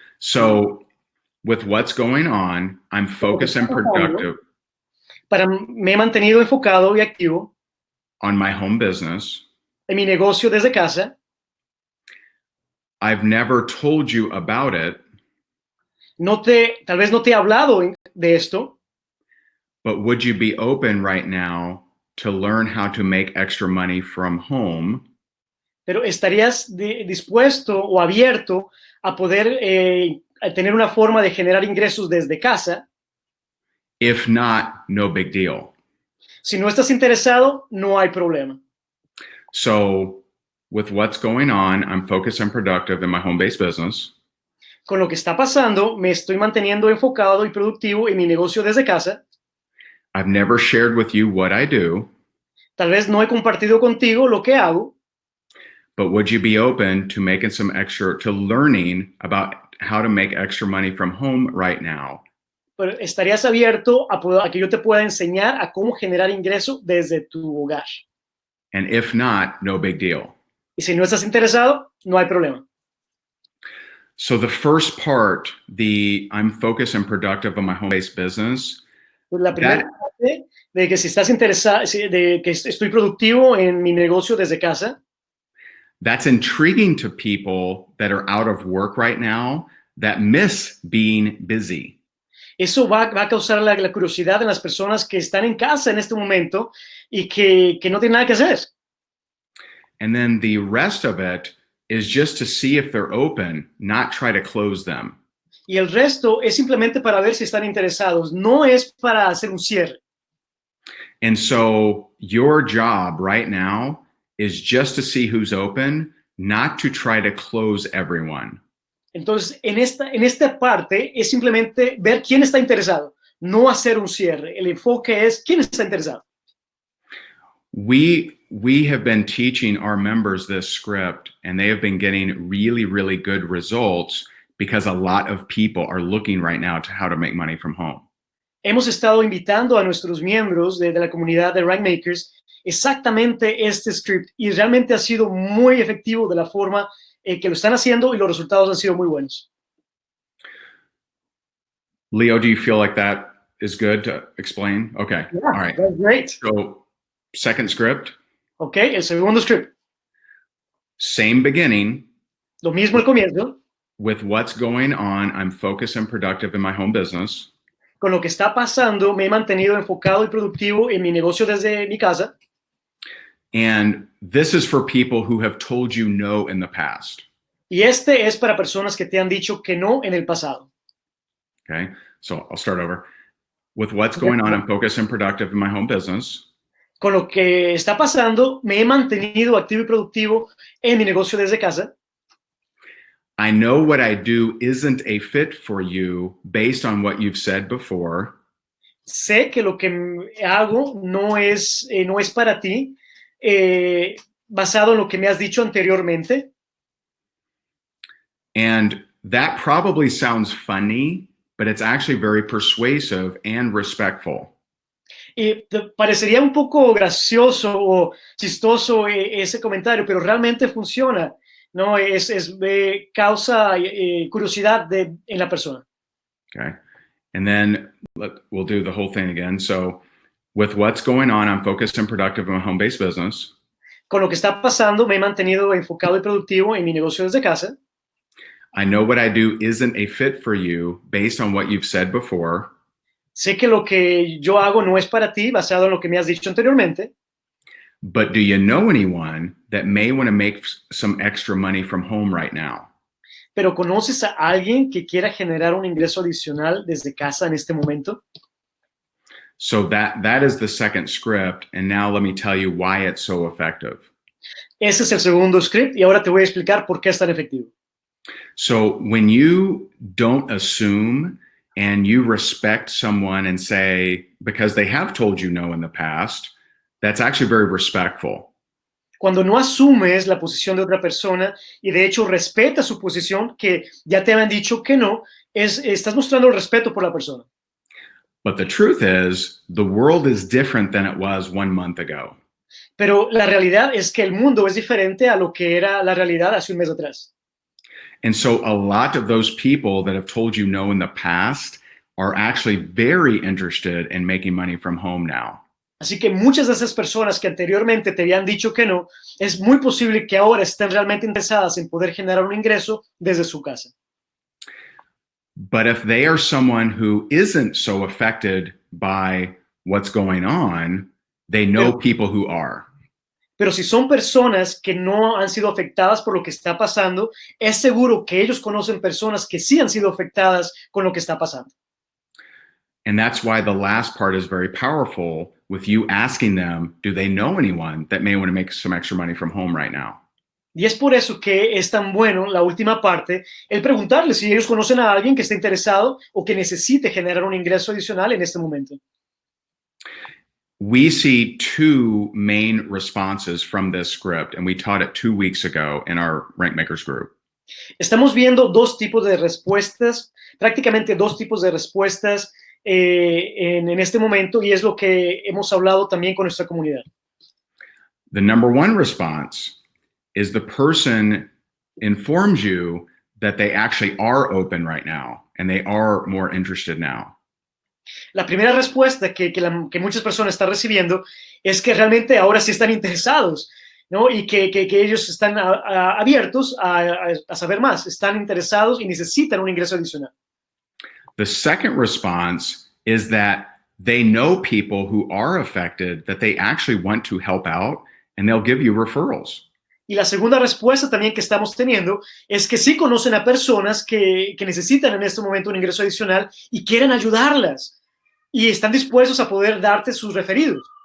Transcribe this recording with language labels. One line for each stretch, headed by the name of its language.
English: So, with what's going on, I'm focused and productive.
Spanish: Me he mantenido enfocado y activo
English: on my home business.
Spanish: en mi negocio desde casa.
English: I've never told you about it,
Spanish: Tal vez no te he hablado de esto,
English: but would you be open right now to learn how to make extra money from home?
Spanish: pero ¿estarías dispuesto o abierto a poder a tener una forma de generar ingresos desde casa?
English: If not, no big deal.
Spanish: Si no estás interesado, no hay problema.
English: So with what's going on, I'm focused and productive in my home-based business.
Spanish: Con lo que está pasando, me estoy manteniendo enfocado y productivo en mi negocio desde casa.
English: I've never shared with you what I do,
Spanish: Tal vez no he compartido contigo lo que hago,
English: but would you be open to making some extra, to learning about how to make extra money from home right now?
Spanish: pero estarías abierto a que yo te pueda enseñar a cómo generar ingreso desde tu hogar.
English: And if not, no big deal.
Spanish: Y si no estás interesado, no hay problema.
English: So the first part, I'm focused and productive on my home-based business,
Spanish: Pues la primera parte de que si estás interesado, de que estoy productivo en mi negocio desde casa,
English: that's intriguing to people that are out of work right now that miss being busy.
Spanish: eso va a causar la curiosidad en las personas que están en casa en este momento y que no tienen nada que hacer.
English: And then the rest of it is just to see if they're open, not try to close them.
Spanish: Y el resto es simplemente para ver si están interesados, no es para hacer un cierre.
English: And so your job right now is just to see who's open, not to try to close everyone.
Spanish: Entonces, en esta parte es simplemente ver quién está interesado, no hacer un cierre. El enfoque es quién está interesado.
English: We have been teaching our members this script, and they have been getting really, really good results because a lot of people are looking right now to how to make money from home.
Spanish: Hemos estado invitando a nuestros miembros de la comunidad de Rainmakers exactamente este script y realmente ha sido muy efectivo de la forma que lo están haciendo y los resultados han sido muy buenos.
English: Leo, do you feel like that is good to explain? Okay. Yeah, all right. That's great. So second script.
Spanish: Okay, el segundo script.
English: Same beginning.
Spanish: Lo mismo al comienzo.
English: With what's going on, I'm focused and productive in my home business.
Spanish: Con lo que está pasando, me he mantenido enfocado y productivo en mi negocio desde mi casa.
English: And this is for people who have told you no in the past.
Spanish: Y este es para personas que te han dicho que no en el pasado.
English: Okay, so I'll start over. With what's going on, I'm focused and productive in my home business.
Spanish: Con lo que está pasando, me he mantenido activo y productivo en mi negocio desde casa.
English: I know what I do isn't a fit for you based on what you've said before.
Spanish: Sé que lo que hago no es para ti, basado en lo que me has dicho anteriormente.
English: And that probably sounds funny, but it's actually very persuasive and respectful.
Spanish: Y te parecería un poco gracioso o chistoso ese comentario, pero realmente funciona, ¿no? Causa curiosidad en la persona.
English: Okay. And then we'll do the whole thing again. So with what's going on, I'm focused and productive in my home-based business.
Spanish: Con lo que está pasando, me he mantenido enfocado y productivo en mi negocio desde casa.
English: I know what I do isn't a fit for you based on what you've said before.
Spanish: Sé que lo que yo hago no es para ti, basado en lo que me has dicho anteriormente.
English: But do you know anyone that may want to make some extra money from home right now?
Spanish: Pero ¿conoces a alguien que quiera generar un ingreso adicional desde casa en este momento?
English: So that is the second script, and now let me tell you why it's so effective.
Spanish: Ese es el segundo script y ahora te voy a explicar por qué es tan efectivo.
English: So when you don't assume and you respect someone and say, because they have told you no in the past, that's actually very respectful.
Spanish: Cuando no asumes la posición de otra persona y de hecho respetas su posición que ya te habían dicho que no, estás mostrando el respeto por la persona.
English: But the truth is, the world is different than it was 1 month ago.
Spanish: Pero la realidad es que el mundo es diferente a lo que era la realidad hace un mes atrás.
English: And so a lot of those people that have told you no in the past are actually very interested in making money from home now.
Spanish: Así que muchas de esas personas que anteriormente te habían dicho que no, es muy posible que ahora estén realmente interesadas en poder generar un ingreso desde su casa.
English: But if they are someone who isn't so affected by what's going on, they know people who are.
Spanish: Pero si son personas que no han sido afectadas por lo que está pasando, es seguro que ellos conocen personas que sí han sido afectadas con lo que está pasando.
English: And that's why the last part is very powerful with you asking them, do they know anyone that may want to make some extra money from home right now?
Spanish: Y es por eso que es tan bueno la última parte, el preguntarles si ellos conocen a alguien que esté interesado o que necesite generar un ingreso adicional en este momento.
English: We see two main responses from this script, and we taught it 2 weeks ago in our Rank Makers group.
Spanish: Estamos viendo dos tipos de respuestas, prácticamente dos tipos de respuestas en este momento, y es lo que hemos hablado también con nuestra comunidad.
English: The number one response is the person informs you that they actually are open right now and they are more interested now.
Spanish: La primera respuesta que muchas personas están recibiendo es que realmente ahora sí están interesados, ¿no? Y que ellos están abiertos a saber más, están interesados y necesitan un ingreso adicional.
English: The second response is that they know people who are affected, that they actually want to help out, and they'll give you referrals.
Spanish: Y la segunda respuesta también que estamos teniendo es que sí conocen a personas que necesitan en este momento un ingreso adicional y quieren ayudarlas y están dispuestos a poder darte sus referidos.